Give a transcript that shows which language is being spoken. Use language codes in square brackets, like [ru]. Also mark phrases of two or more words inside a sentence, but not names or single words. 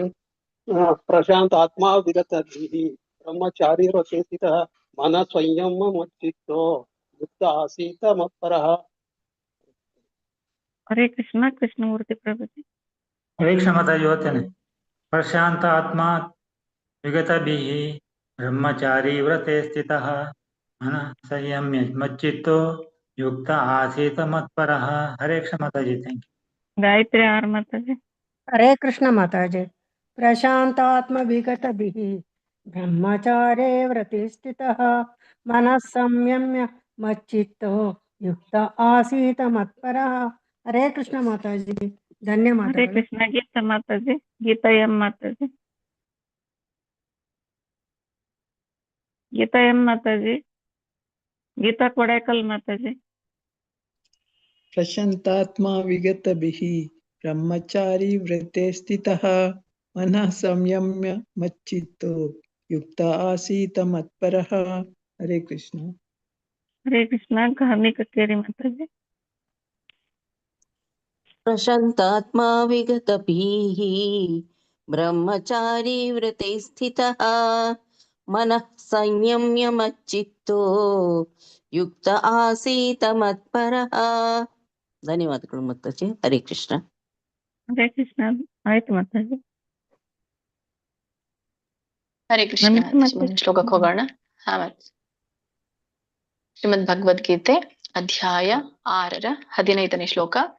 [sa] ಪ್ರಶಾಂತ ಆತ್ಮ ವಿಗತ ಬ್ರಹ್ಮಚಾರಿ ವ್ರತೆ ಸ್ಥಿತಃ ಮನ ಸಂಯಮ ಮಚ್ಚಿತ್ತೋ ಯುಕ್ತ ಆಸೀತ ಮತ್ಪರಃ. [kn] ಹರೇ ಕೃಷ್ಣ. ಕೃಷ್ಣಮೂರ್ತಿ ಪ್ರಭುಜಿ. ಹರೇ ಕೃಷ್ಣ ಮಾತಾಜಿ ಓದ್ತೇನೆ. [sa] ಪ್ರಶಾಂತ ಆತ್ಮ ವಿಗತ ಬಿಹಿ ब्रह्मचारी व्रते स्थितः मनः संयम्य मच्चित्तो युक्त आसीत मत्परः। [kn] ಹರೇ ಕೃಷ್ಣ ಮಾತಾಜಿ, [en] थैंक [kn] ಗಾಯತ್ರಿ ಆರ್ ಮಾತಾಜಿ. ಹರೇ ಕೃಷ್ಣ ಮಾತಾಜಿ। [sa] प्रशान्तात्मविगतभिः ब्रह्मचारे व्रते स्थितः मनः संयम्य मच्चित्तो युक्त आसीत मत्परः। [kn] ಹರೇ ಕೃಷ್ಣ ಮಾತಾಜಿ, ಹರೇ ಧನ್ಯವಾದಗಳು. ಕೃಷ್ಣ. ಗೀತಾ ಮಾತಾಜಿ. ಗೀತಾ ಎಂ ಮಾತಾಜಿ. ಗೀತಾ ಎಂ ಮಾತಾಜಿ. ಗೀತಾ ಕೊಡೇಕಲ್ ಮಾತಾಜಿ. [sa] प्रशान्तात्मा विगतभिः ब्रह्मचारी व्रते स्थितः मनः संयम्य मच्चित्तो युक्त आसीत मत्परः। [kn] ಹರೇ ಕೃಷ್ಣ. ಹರೇ ಕೃಷ್ಣ. ಗಾಮಿ ಕಕ್ಕೇರಿ ಮಾತಾಜಿ. [sa] प्रशान्तात्मा विगतभिः ब्रह्मचारी व्रते स्थितः मनः संयम्य मच्चित्तो युक्त आसीत मत्परः। [kn] ಧನ್ಯವಾದಗಳು ಮಾತಾಜಿ. ಹರೇ ಕೃಷ್ಣ. ಹರೇ ಕೃಷ್ಣ. ಆಯ್ತು ಮಾತಾಜಿ. ಹರೇ ಕೃಷ್ಣ. ನಮಿತಾ ಮಾತಾಜಿ. ಮುಂದಿನ ಶ್ಲೋಕಕ್ಕೆ ಹೋಗೋಣ. ಹಾ ಮತ್ ಶ್ರೀಮದ್ ಭಗವದ್ಗೀತೆ ಅಧ್ಯಾಯ 6 ಶ್ಲೋಕ.